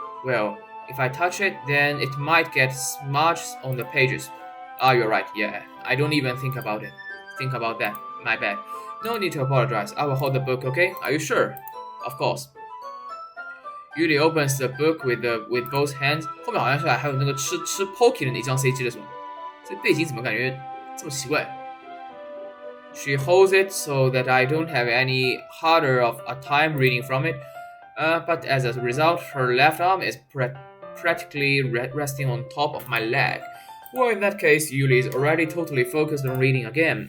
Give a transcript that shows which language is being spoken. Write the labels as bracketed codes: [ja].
[en] Well, if I touch it, then it might get smudged on the pages. You're right. Yeah, I don't even think about that. My bad. No need to apologize. I will hold the book, okay? Are you sure? Of course. Yuli opens the book with both hands. [zh] 后面好像是还有那个吃 Pocky 的那张 CG 的是吗？这背景怎么感觉这么奇怪 [en] ？She holds it so that I don't have any harder of a time reading from it. But as a result, her left arm is practically resting on top of my leg. Well, in that case, Yuli is already totally focused on reading again.